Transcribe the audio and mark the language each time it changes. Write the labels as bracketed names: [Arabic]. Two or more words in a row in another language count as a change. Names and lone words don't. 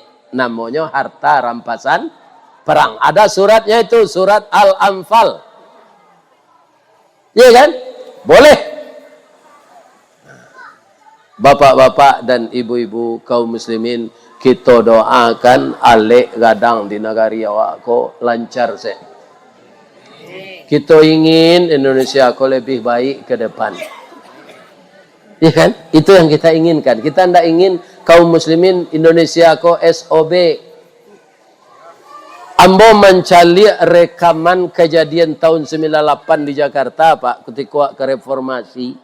[Indonesian] Namanya harta rampasan perang. Ada suratnya itu, surat Al-Anfal. Iya kan? Boleh. Bapak-bapak dan ibu-ibu kaum muslimin, kita doakan [Minangkabau] alik gadang di negari awak ko lancar se. [Indonesian] Kita ingin Indonesia ko lebih baik ke depan. Ya kan? Itu yang kita inginkan. Kita tidak ingin kaum muslimin Indonesia ko SOB. Ambo mencari rekaman kejadian tahun 98 di Jakarta, Pak, ketika ke reformasi.